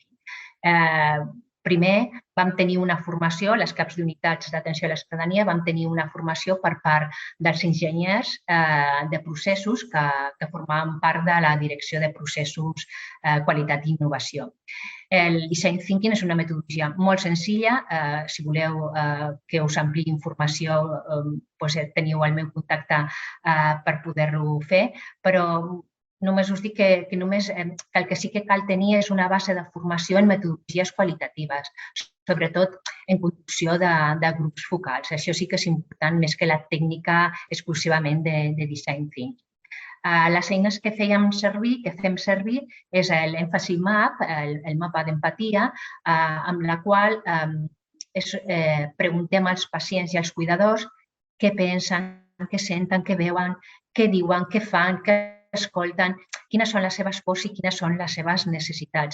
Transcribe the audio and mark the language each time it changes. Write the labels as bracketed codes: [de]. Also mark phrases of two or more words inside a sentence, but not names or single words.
[ca] Primer, vam tenir una formació, les caps d'unitats d'atenció a la ciutadania, vam tenir una formació per part dels enginyers de processos que formaven part de la direcció de processos, qualitat i innovació. El [en] design thinking [ca] és una metodologia molt senzilla. Si voleu que us ampliï informació, teniu el meu contacte per poder-ho fer, però només us dic que el que sí que cal tenir és una base de formació en metodologies qualitatives, sobretot en conducció de grups focals. Això sí que és important més que la tècnica exclusivament de [en] design thinking. [ca] Les eines que fem servir, és l' [en] Empathy Map, [ca] el mapa d'empatia, amb la qual preguntem als pacients i als cuidadors què pensen, què senten, què veuen, què diuen, què fan, què escolten, quines són les seves pors i quines són les seves necessitats.